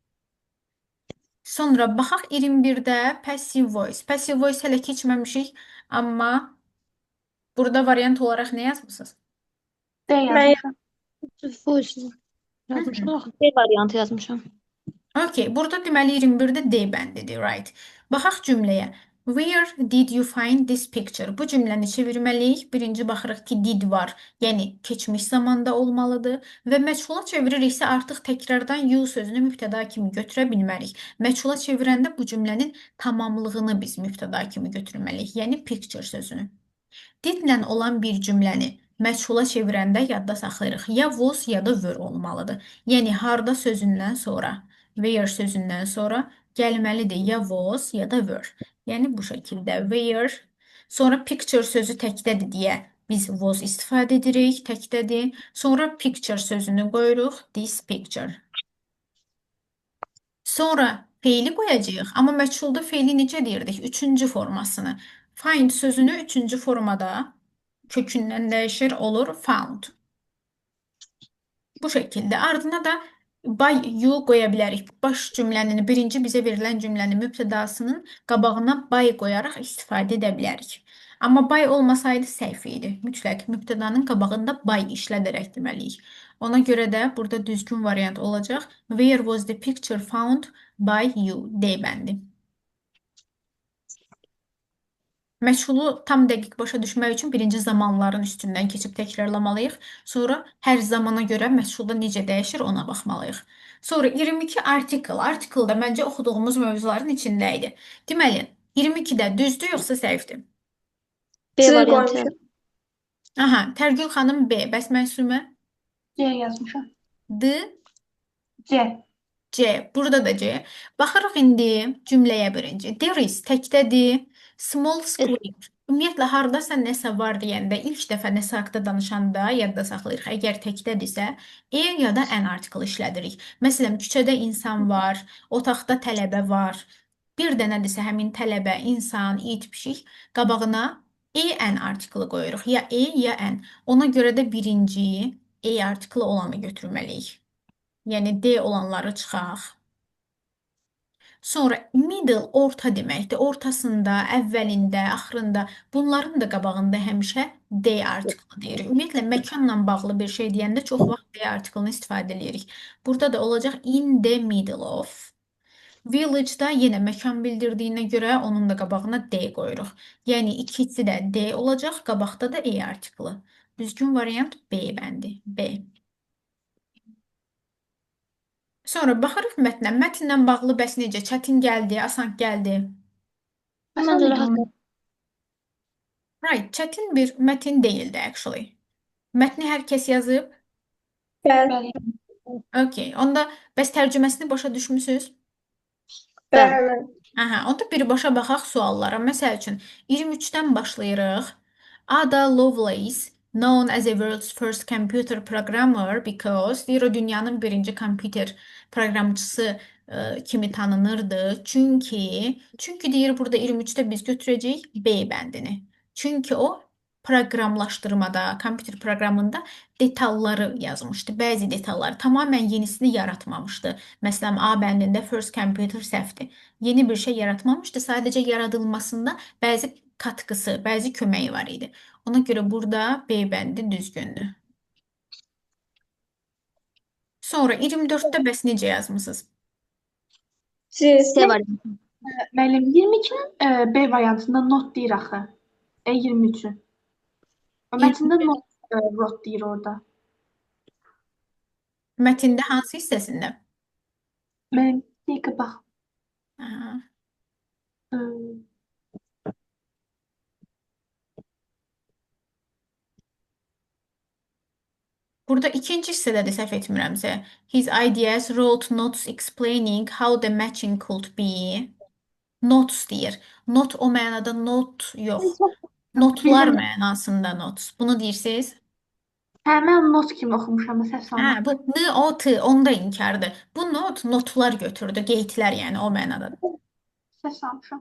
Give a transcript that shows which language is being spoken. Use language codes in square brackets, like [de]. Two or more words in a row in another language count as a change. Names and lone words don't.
[az] Sonra baxaq 21-də [en] passive voice. Passive voice [az] hələ keçməmişik, amma burada variant olaraq nə yazmısınız? D yazmışam. Voice yazmışam. B variantı yazmışam. Okay, burada deməli 21-də D bəndidir, right? Baxaq cümləyə. [en] Where did you find this picture? [az] Bu cümləni çevirməliyik. Birinci baxırıq ki, did var, yəni keçmiş zamanda olmalıdır və məchula çeviririksə artıq təkrardan you sözünü mübtəda kimi götürə bilmərik. Məchula çevirəndə bu cümlənin tamamlığını biz mübtəda kimi götürməliyik, yəni picture sözünü. Didlə olan bir cümləni məchula çevirəndə yadda saxlayırıq. Ya was ya da were olmalıdır. Yəni harda sözündən sonra, where sözündən sonra gəlməlidir ya was ya da were. Yəni bu şəkildə where, sonra picture sözü təkdədir deyə biz was istifadə edirik, təkdədir. Sonra picture sözünü qoyuruq, [en] this picture. [az] Sonra feili qoyacağıq, amma məchulda feili necə deyirdik? Üçüncü formasını. Find sözünü üçüncü formada kökündən dəyişir, olur found. Bu şəkildə. Ardına da [en] by you [az] qoya bilərik. Baş cümlənin, birinci bizə verilən cümlənin mübtədasının qabağına by qoyaraq istifadə edə bilərik. Amma by olmasaydı səhv idi. Mütləq mübtədanın qabağında by işlədərək deməliyik. Ona görə də burada düzgün variant olacaq. [en] Where was the picture found by you? [az] D bəndi. Məşğulu tam dəqiq başa düşmək üçün birinci zamanların üstündən keçib təkrarlamalıyıq. Sonra hər zamana görə məşğulda necə dəyişir ona baxmalıyıq. Sonra 22 article. Article da məncə oxuduğumuz mövzuların içində idi. Deməli, 22-də düzdür yoxsa səhvdir? B C variantı. qoymuşam. Aha, Tərgül xanım B. Bəs Məsumə? C yazmışam. D, C. C. Burada da C. Baxırıq indi cümləyə birinci. There is təkdədir. [en] Small screen. [az] Ümumiyyətlə, hardasa nəsə var deyəndə, ilk dəfə nəsə haqda danışanda yadda saxlayırıq. Əgər təkdədirsə, ya da [en] an article [az] işlədirik. Məsələn, küçədə insan var, otaqda tələbə var. Bir dənədirsə həmin tələbə, insan, it, pişik qabağına [en] an article [az] qoyuruq. Ya ya an. Ona görə də birinci article olanı götürməliyik. Yəni D olanları çıxaq. Sonra middle orta deməkdir. Ortasında, əvvəlində, axırında bunların da qabağında həmişə D artiklı deyirik. Ümumiyyətlə məkanla bağlı bir şey deyəndə çox vaxt D artiklını istifadə edirik. Burada da olacaq [en] in the middle of. [az] Village-da yenə məkan bildirdiyinə görə onun da qabağına D qoyuruq. Yəni ikisi də D olacaq, qabaqda da artiklı. Düzgün variant B bəndi. B. Sonra baxırıq mətnə. Mətnlə bağlı bəs necə? Çətin gəldi, asan gəldi. Məncə rahat. Right, çətin bir mətin deyildi actually. Mətni hər kəs yazıb. Bəli. Bəli. Okay, onda bəs tərcüməsini başa düşmüsünüz? Bəli. Aha, onda birbaşa baxaq suallara. Məsəl üçün 23-dən başlayırıq. Ada Lovelace, [en] known as the world's first computer programmer because [az] deyir o dünyanın birinci kompüter proqramçısı kimi tanınırdı. Çünki deyir burada 23-də biz götürəcəyik B bəndini. Çünki o proqramlaşdırmada, kompüter proqramında detalları yazmışdı. Bəzi detalları tamamilə yenisini yaratmamışdı. Məsələn, A bəndində [en] first computer [az] səhvdir. Yeni bir şey yaratmamıştı. Sadece yaradılmasında bəzi katkısı, bəzi köməyi var idi. Ona görə burada B bəndi düzgündür. Sonra 24-də bəs necə yazmısınız? C. C var. Müəllim 22-nin B variantında not deyir axı. 23-ü. Mətndə [en] not wrote [az] deyir orada. Mətndə hansı hissəsində? Müəllim, bir dəqiqə bax. Aha. E, Burada ikinci hissədədir, səhv etmirəmsə. [en] His ideas wrote notes explaining how the matching could be. [az] Notes deyir. Not o mənada not yox. Notlar Bildim. mənasında notes. Bunu deyirsiniz? Hə, mən not kimi oxumuşam, səhv Hə, salmışam. bu n, o, t, onda inkardır. Bu notlar götürdü, qeydlər yəni o mənadadır. Səhv salmışam.